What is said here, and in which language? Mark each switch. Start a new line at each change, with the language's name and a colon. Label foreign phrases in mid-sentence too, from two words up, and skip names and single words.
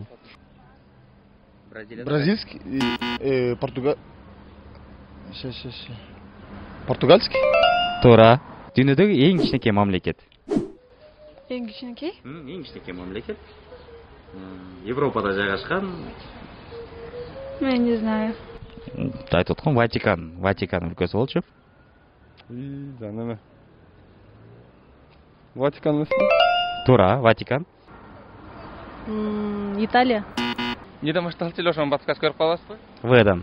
Russian: Бразильский. Португальский.
Kyrgyz: Туура. Дүйнөдөгү эң кичинекей мамлекет. Эң кичинекей? Эң кичинекей мамлекет. Европада жайгашкан.
Russian: Я не знаю.
Kyrgyz: Айтып аткам, Ватикан өлкөсү болчу. Жан эме? Ватикан эмеспи? Туура, Ватикан. Италия. Неден башталчу эле ошону подсказка берип каласызбы? Вдан.